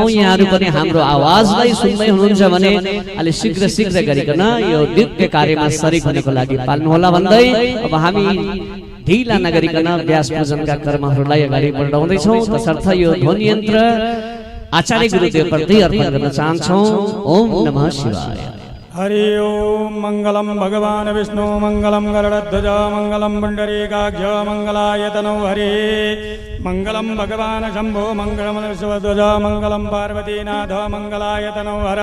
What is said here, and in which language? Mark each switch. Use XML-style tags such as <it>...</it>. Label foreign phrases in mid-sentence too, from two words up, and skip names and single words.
<ne>यहाँहरू पनि हाम्रो आवाजलाई सुन्दै हुनुहुन्छ भने अलि शीघ्र गरिकन यो दिव्य कार्यमा शरीक हुनको लागि पाल्नुहोला भन्दै अब हामी ढिला नगरिकन व्यास पूजनका कर्महरूलाई अगाडि बढाउँदै छौं। तसर्थ यो ध्वनि यन्त्र आचार्य गुरुदेव प्रति अर्पण गर्न चाहन्छौं।</ne> <sa>ओम नमः शिवाय। हरि ओम। मंगलम भगवान विष्णु मंगलम गरुड़ध्वज मंगलम पुंडरीकाक्ष मंगलायतनो हरि। मंगलम भगवान शंभो मंगलम शिवध्वज मंगलम पार्वतीनाथ मंगलायतनो हर।</sa>